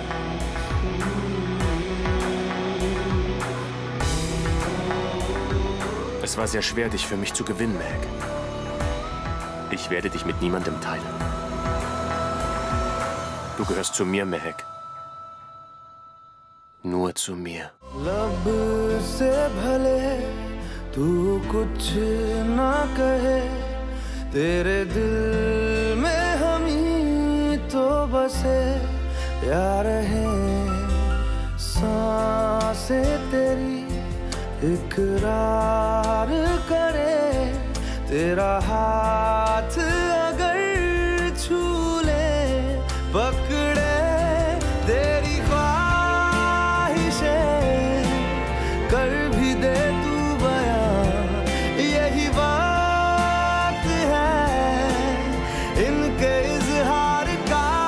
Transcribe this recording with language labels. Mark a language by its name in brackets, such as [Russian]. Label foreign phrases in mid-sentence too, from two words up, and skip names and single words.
[German] Es war sehr schwer, dich für mich zu gewinnen, Mehek. Ich werde dich mit niemandem teilen. Du gehörst zu mir, Mehek. Nur zu mir. [Hindi] लब से भले तू कुछ ना कहे, तेरे दिल में हम ही तो बसे यार हैं। सांसें तेरी इकरार करे, तेरा हाथ अगर छू ले, पकड़े तेरी कर भी दे तू बयां, यही बात है इनके इजहार का।